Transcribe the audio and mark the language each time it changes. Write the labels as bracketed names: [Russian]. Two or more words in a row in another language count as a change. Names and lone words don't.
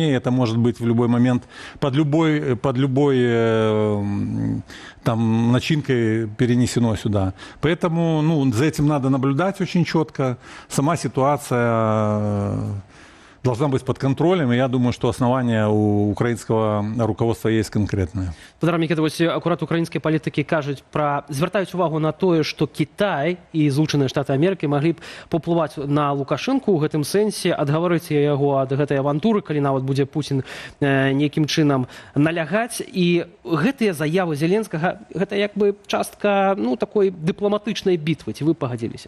[Russian] И это может быть в любой момент под любой там начинкой перенесено сюда. Поэтому за этим надо наблюдать очень четко. Сама ситуация должна быть под контролем, и я думаю, что основания у украинского руководства есть конкретные. [Belarusian] Петр Микита, вось акурат украінскія палітыкі кажуць звяртаюць увагу на тое, што Кітай і Злучаныя Штаты Амерыкі маглі б паўплываць на Лукашэнку ў гэтым сэнсе, адгаварыць яго ад гэтай авантуры, калі нават будзе Пуцін нейкім чынам налягаць. І гэтыя заявы Зеленскага гэта як бы частка такой дыпламатычнай бітвы, ці вы пагадзіліся?